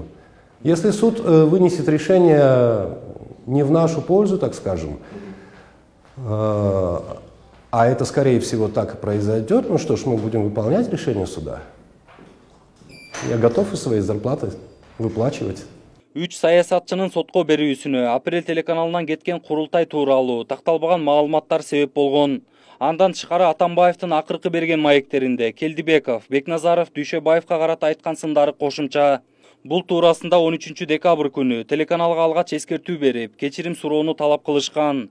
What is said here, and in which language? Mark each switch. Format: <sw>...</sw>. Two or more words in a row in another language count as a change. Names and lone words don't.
<ru>Если суд вынесет решение не в нашу пользу, так скажем, а это, скорее всего, так и произойдет, ну что ж, мы будем выполнять решение суда. Я готов и свои зарплаты выплачивать.</ru> <ky>3 саясатчынын сотко берүүсүнө Апрель телеканалынан кеткен курултай тууралуу такталбаган маалыматтар себеп болгон. Андан тышкары Атамбаевдин акыркы берген маектеринде Келдибеков, Бекназаров, Дүйшөбаевга карата айткан сындары кошумча. Бул туурасында 13 декабрь күнү телеканалга алгач эскертүү берип, кечирим суроону талап кылышкан.</ky>